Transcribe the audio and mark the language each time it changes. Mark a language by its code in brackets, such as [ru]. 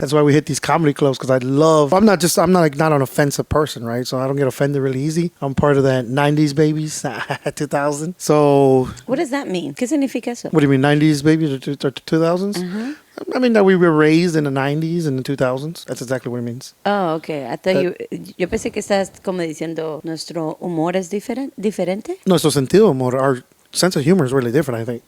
[en] That's why we hit these comedy clubs, because I'm not an offensive person, right? So I don't get offended really easy. I'm part of that 90s babies, 2000. So... What does that mean? [es] ¿Qué significa eso? [en] What do you mean, 90s babies or 2000s? Uh-huh. I mean, that we were raised in the 90s and the 2000s. That's exactly what it means. Oh, okay. I thought [es] yo pensé que estás como diciendo nuestro humor es diferente. Nuestro sentido, amor, [en] our sense of humor is really different, I think.